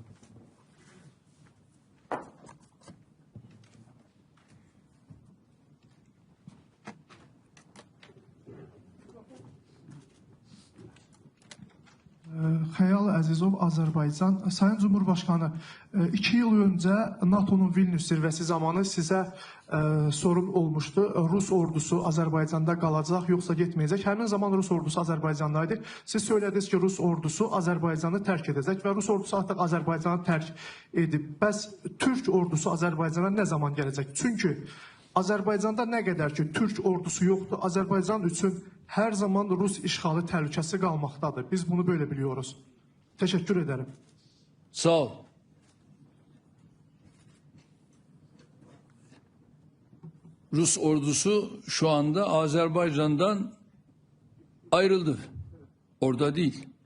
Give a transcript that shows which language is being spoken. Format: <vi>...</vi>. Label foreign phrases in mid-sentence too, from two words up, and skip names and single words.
<az>Xəyal Əzizov, Azərbaycan.</az> <tr>Sayın Cumhurbaşkanı, 2 yıl önce NATO'nun Vilnius zirvesi zamanı size sorun olmuştu.</tr> <az>Rus ordusu Azərbaycanda qalacaq, yoxsa getməyəcək. Həmin zaman Rus ordusu Azərbaycandaydı. Siz söylədiniz ki, Rus ordusu Azərbaycanı tərk edəcək və Rus ordusu artıq Azərbaycanı tərk edib. Bəs Türk ordusu Azərbaycana nə zaman gələcək? Çünki Azərbaycanda nə qədər ki Türk ordusu yoxdur, Azərbaycan üçün her zaman Rus işğalı təhlükəsi qalmaqdadır.</az> <tr>Biz bunu böyle biliyoruz. Teşekkür ederim. Sağ ol. Rus ordusu şu anda Azerbaycan'dan ayrıldı. Orada değil.</tr>